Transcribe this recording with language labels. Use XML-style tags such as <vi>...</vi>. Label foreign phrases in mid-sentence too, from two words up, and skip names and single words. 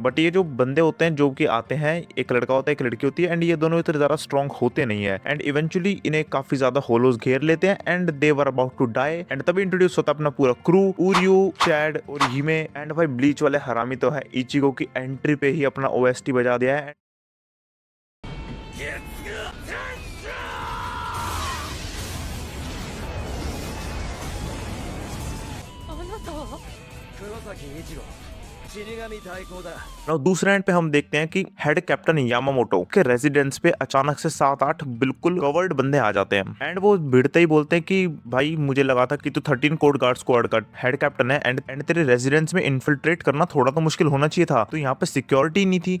<hi>बट ये जो बंदे होते हैं जो कि आते हैं, एक लड़का होता है एक लड़की होती है, एंड ये दोनों इतने ज्यादा स्ट्रॉन्ग होते नहीं है।</hi> <en>And eventually</en> <hi>इन्हें काफी ज्यादा</hi> <en>होलोज</en> <hi>घेर लेते हैं</hi> <en>and they were about to die.</en> <hi>एंड तभी इंट्रोड्यूस होता है अपना पूरा क्रू, उरियो, चैड और हिमे। एंड भाई ब्लीच वाले हरामी तो है, इचिगो की एंट्री पे ही अपना ओएसटी बजा दिया है।</hi> <ja>あなたは黒崎一郎死神対抗だ</ja> <hi>और दूसरे एंड पे हम देखते हैं कि</hi> <en>head captain</en> <hi>यामामोटो के रेजिडेंस पे अचानक से 7-8 बिल्कुल कवर्ड बंदे आ जाते हैं। एंड वो भिड़ते ही बोलते हैं कि भाई मुझे लगा था कि तू 13 कोड गार्ड स्क्वाड का</hi> <en>head captain</en> <hi>है एंड तेरे रेजिडेंस में इन्फिल्ट्रेट करना थोड़ा तो मुश्किल होना चाहिए था, तो यहाँ पे सिक्योरिटी नहीं थी।</hi>